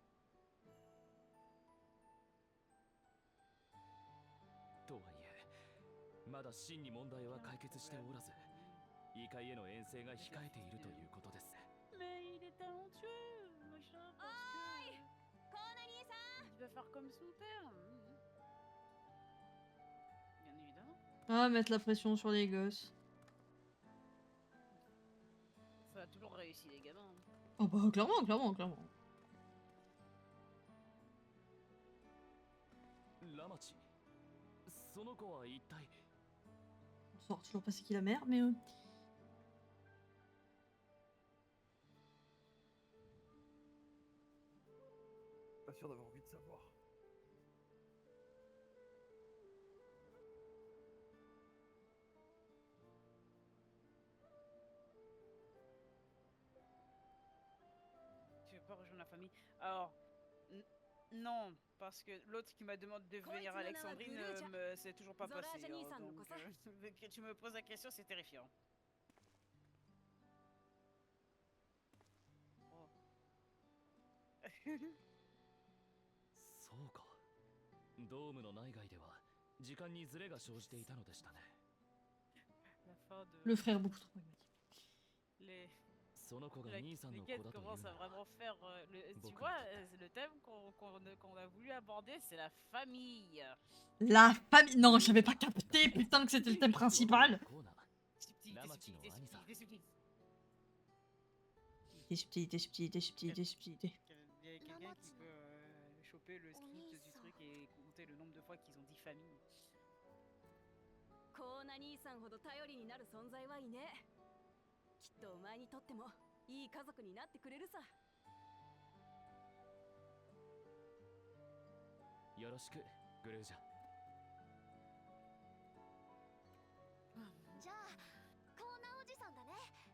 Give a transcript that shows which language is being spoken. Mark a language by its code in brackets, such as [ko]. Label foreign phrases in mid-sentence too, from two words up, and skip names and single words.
[ja] とはいえ、まだ真に問題は解決しておらず、異界への遠征が控えているということです。 [fr] Mais il est talentueux, machin, parce que... Il va faire comme son père. Bien évidemment. Ah, mettre la pression sur les gosses. Ça a toujours réussi les gamins. Oh bah, clairement, clairement, clairement. [ja] ラマチ、その子は一体。 [fr] On saura toujours pas c'est qui la mère, mais. Pas sûr d'avoir envie de savoir. Tu veux pas rejoindre la famille? Alors, non, parce que l'autre qui m'a demandé de venir à Alexandrine, c'est toujours pas passé. Hein, donc, que tu me poses la question, c'est terrifiant. Oh. [ja] そうか。ドームの内外では時間にズレが生じていたのでしたね。 [fr] La fin de... Le frère beaucoup trop pragmatique. Les... [ja] その子が [fr] Les [ja] 兄さんの子 [fr] quêtes [ja] だという [fr] commencent [ja] の [fr] à [ja] は [fr] vraiment faire... tu Beaucoup vois, de le thème qu'on a voulu aborder, c'est la famille. La famille. Non, j'avais pas capté, putain, que c'était le thème principal. [ja] コーナー。 [fr] Subtilité, subtilité, subtilité, subtilité. Subtilité, subtilité, subtilité, subtilité. Il y a quelqu'un qui peut choper le script du truc et compter le nombre de fois qu'ils ont dit famille. [ja] コーナ兄さんほど頼りになる存在はいねえ。きっとお前にとってもいい家族になってくれるさ。よろしく、グルージャ。じゃあ、コーナおじさんだね。